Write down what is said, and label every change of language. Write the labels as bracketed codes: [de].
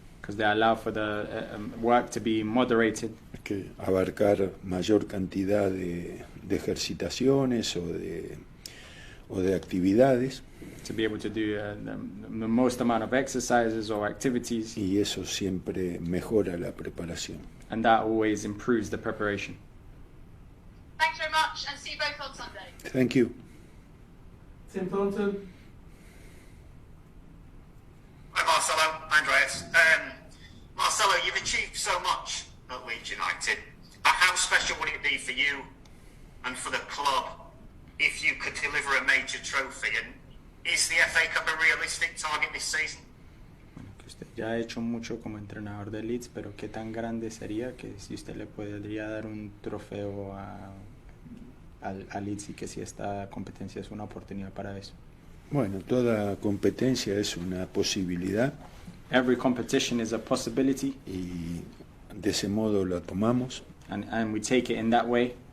[en] Because they allow for the work to be moderated. [es] Que abarcar mayor cantidad de ejercitaciones o de actividades. [en] To be able to do the most amount of exercises or activities. [es] Y eso siempre mejora la preparación. [en] And that always improves the preparation. Thanks very much, and see you both on Sunday. Thank you. Tim Thornton. Hi Marcelo, Andreas. Marcelo, you've achieved so much at Leeds United. How special would it be for you and for the club if you could deliver a major trophy? And is the FA Cup a realistic target this season? [es] Bueno, que usted ya ha hecho mucho como entrenador de Leeds, pero qué tan grande sería que si usted le podría dar un trofeo a Leeds y que si esta competencia es una oportunidad para eso. Bueno, toda competencia es una posibilidad. [en] Every competition is a possibility. [es] Y de ese modo la tomamos. [en] And we take it in that way.